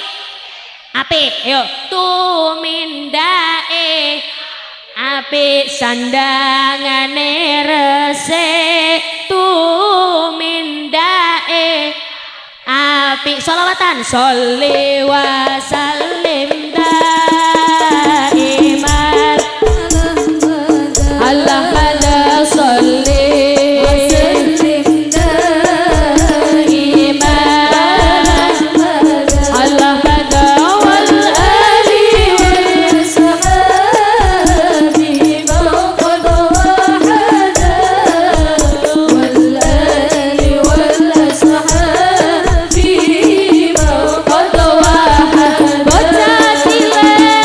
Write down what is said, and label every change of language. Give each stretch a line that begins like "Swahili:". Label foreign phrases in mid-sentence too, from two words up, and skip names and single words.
Javanese: Apik. Ayo tumindake apik sandangane resik tumindake apik.
Arabic: Sholawatan صل وسلم دائما اللهم صل وسلم دائما اللهم والآل والصحب قد وحدا والآل والصحب قد وحدا
Javanese: bocah cilik